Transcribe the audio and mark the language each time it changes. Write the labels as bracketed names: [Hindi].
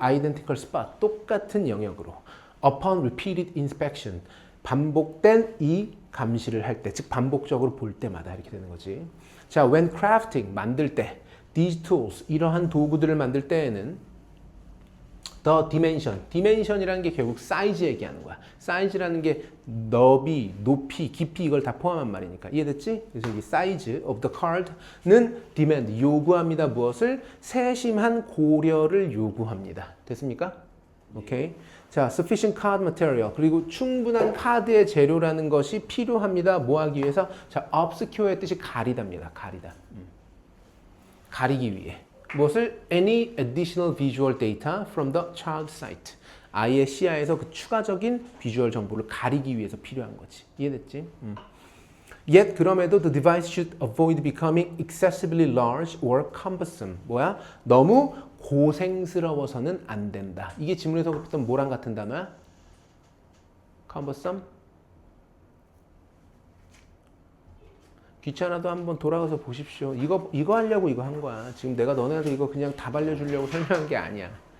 [English] identical spot, [Korean] 똑같은 영역으로. [English] upon repeated inspection, [Korean] 반복된 이 감시를 할 때, 즉 반복적으로 볼 때마다 이렇게 되는 거지. 자, [English] when crafting, [Korean] 만들 때, [English] these tools, [Korean] 이러한 도구들을 만들 때에는 the dimension이라는 게 결국 사이즈 얘기하는 거야. 사이즈라는 게 너비, 높이, 깊이 이걸 다 포함한 말이니까. 이해됐지? 그래서 이 [English] size of the card [Korean] 는 demand, 요구합니다. 무엇을? 세심한 고려를 요구합니다. 됐습니까? 오케이. 자, [English] sufficient card material, [Korean] 그리고 충분한 카드의 재료라는 것이 필요합니다. 뭐 하기 위해서? 자, obscure의 뜻이 가리다입니다. 가리다. 가리기 위해. 무엇을? [English] Any additional visual data from the child sight. [Korean] 아이의 시야에서 그 추가적인 비주얼 정보를 가리기 위해서 필요한 거지. 이해됐지? [English] Yet [Korean] 그럼에도 [English] the device should avoid becoming excessively large or cumbersome. [Korean] 뭐야? 너무 고생스러워서는 안 된다. 이게 지문에서 봤던 뭐랑 같은 단어야? [English] cumbersome? [Korean] 귀찮아도 한번 돌아가서 보십시오. 이거 하려고 이거 한 거야. 지금 내가 너네한테 이거 그냥 다 알려주려고 설명한 게 아니야.